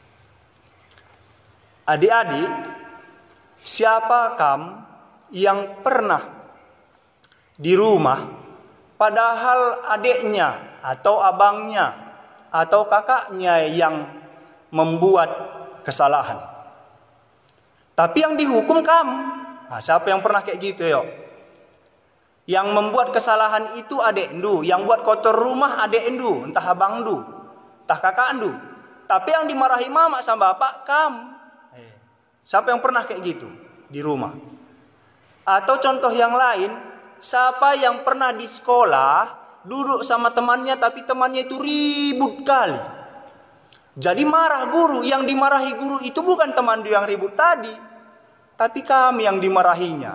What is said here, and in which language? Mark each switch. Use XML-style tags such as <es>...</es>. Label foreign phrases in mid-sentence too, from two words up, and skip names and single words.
<id>Adik-adik, siapa kamu yang pernah di rumah padahal adiknya atau abangnya atau kakaknya yang membuat kesalahan, tapi yang dihukum kamu? Nah, siapa yang pernah kayak gitu yo? Yang membuat kesalahan itu adik endu, yang buat kotor rumah adik endu, entah abang endu, entah kakak endu, tapi yang dimarahi mama sama bapak kamu. Siapa yang pernah kayak gitu di rumah? Atau contoh yang lain, siapa yang pernah di sekolah duduk sama temannya tapi temannya itu ribut kali. Jadi marah guru, yang dimarahi guru itu bukan teman dia yang ribut tadi, tapi kami yang dimarahinya.</id>